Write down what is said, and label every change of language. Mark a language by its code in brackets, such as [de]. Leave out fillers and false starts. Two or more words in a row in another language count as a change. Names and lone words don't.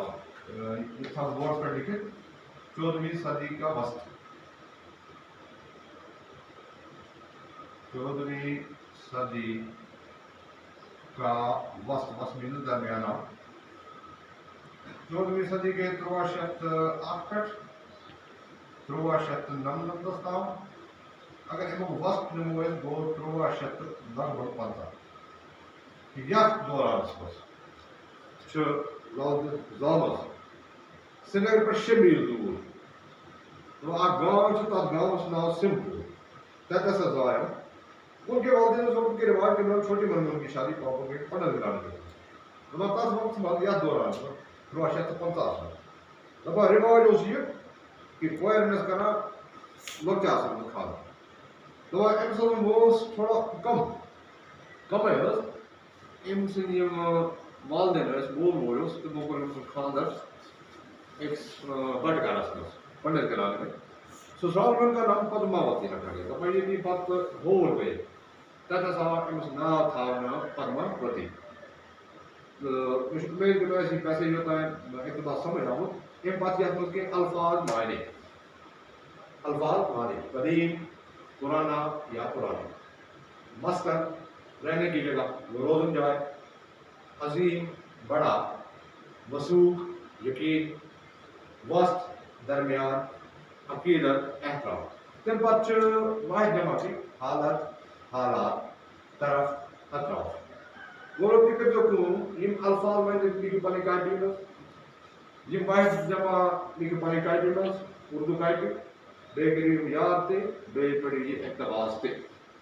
[ur] یہ تھا بورڈ پر لکھت 14ویں صدی کا وسط، 14ویں صدی کا وسط مینز درمیانہ، 14ویں صدی کے 1308 [ks] 1399 تام، اگر ہم وسط نمو گو 1350 یتھ دورانس مز لال دل زامس سری نگر پہ 6 میل دور تو اک گاؤں تر گاؤں ناو سندھ پور، تتھ ہسا زایو [ur] ان کے والدین اس وقت کے رواج کے مطابق چھوٹی عمر میں ان کی شادی پاپا کے پنڈت گھرانے میں ہوئی۔ [ks] تس وقت مز یتھ دوران 1350 میں دپا رواج اس یہ کہ کورن ٲسۍ کران لۄکچہِ آسان خانٛدر، دپان أمۍ سُنٛد اوس تھوڑا کمے ٲس أمۍ سٕنٛدۍ یِم والدین ٲسۍ، مول موج اوس، تِمو کوٚر أمۍ سُنٛد خانٛدر أکِس بٹہٕ گھرس منٛز [ur] پنڈت گھرانے میں۔ سسرال میں ان کا نام پدماوتی رکھا گیا۔ [ks] دپان ییٚلہِ یہِ پتہٕ ہوٗر گٔیے تتھ ہسا آو أمِس ناو تھاونہٕ پدماوتی۔ مےٚ چھُ اُمید کہ تۄہہِ آسہِ یہِ پیسیج یوٚتام اقتباس سمجھ آمُت۔ اَمہِ پتہٕ یتھ منٛز کینٛہہ الفاظ معنی قدیم، [ur] پرانا یا پرانی، [ks] مسکن [ur] رہنے کی جگہ، [ks] روزن جائے، عظیم بڑا، وثوق یقین، وسط درمیان، عقیدت احترام۔ تمہِ پتہٕ چھِ [ur] واحد جمع کی حالات طرف اطراف۔ [ks] غور تُہۍ کٔرۍزیو کٲم، یِم الفاظ وۄنۍ لیکھِو پنٕنۍ کاپی منٛز، یِم واحد جمع لیکھِو پنٕنۍ کاپی منٛز اردو کاپی، بیٚیہِ کٔرِو یِم یاد تہِ، بیٚیہِ پٔرِو یہِ اقتباس تہِ۔